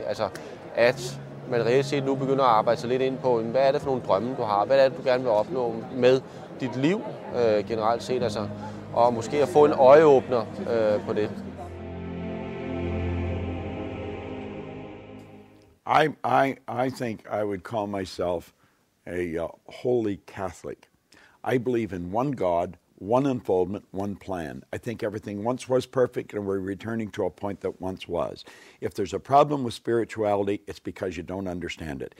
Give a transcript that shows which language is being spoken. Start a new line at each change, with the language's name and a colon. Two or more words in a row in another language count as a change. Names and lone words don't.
Danish: Altså, at man reelt set nu begynder at arbejde sig lidt ind på, hvad er det for nogle drømme, du har? Hvad er det, du gerne vil opnå med dit liv generelt set, altså, og måske at få en øjeåbner på det.
English: I think I would call myself a holy Catholic. I believe in one God, one unfoldment, one plan. I think everything once was perfect and we're returning to a point that once was. If there's a problem with spirituality, it's because you don't understand it.